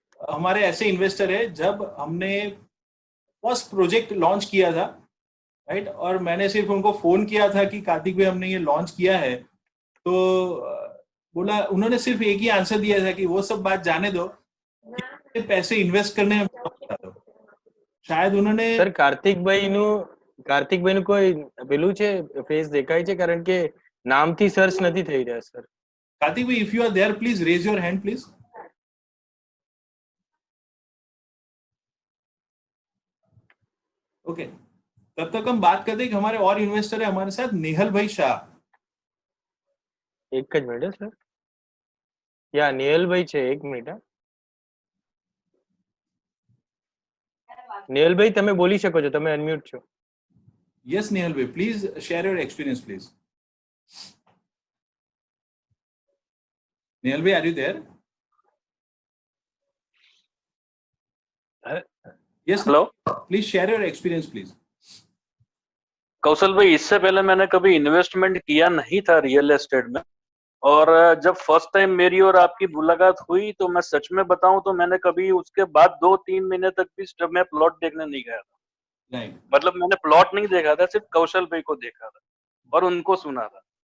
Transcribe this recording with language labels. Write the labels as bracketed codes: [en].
[hi] हमारे ऐसे इन्वेस्टर है, जब हमने फर्स्ट प्रोजेक्ट लॉन्च किया था, राइट, और मैंने सिर्फ उनको फोन किया था कि कार्तिक भाई हमने ये लॉन्च किया है, तो बोला, उन्होंने सिर्फ एक ही आंसर दिया था कि वो सब बात जाने दो, पैसे इन्वेस्ट करने में बता दो। शायद उन्होंने [gu] સર કાર્તિકભાઈનું કોઈ પેલું છે, ફેસ દેખાય છે કારણ કે નામથી સર્ચ નથી થઈ રહ્યા સર. [en] कार्तिक भाई, if you are there please raise your hand please. [hi] Okay, तब तक हम बात करते हैं कि हमारे और इन्वेस्टर है हमारे साथ, नेहल भाई शाह। [gu] એક જ મિનિટ સર. યા નિયલભાઈ છે, 1 મિનિટ. હા, નિયલભાઈ તમે બોલી શકો છો, તમે અનમ્યુટ છો. [en] Yes, Nehal bhai, please share your experience, please. Nehal bhai, are you there? Yes, hello, please share your experience, please. [hi] कौशल भाई, इससे पहले मैंने कभी इन्वेस्टमेंट किया नहीं था रियल एस्टेट में, और जब फर्स्ट टाइम मेरी और आपकी मुलाकात हुई तो मैं सच में बताऊं तो मैंने कभी उसके बाद 2-3 महीने तक भी जब मैं प्लॉट देखने नहीं गया था। [en] Right. [hi] मतलब मैंने प्लॉट नहीं देखा था, सिर्फ कौशल भाई को देखा था और उनको सुना था।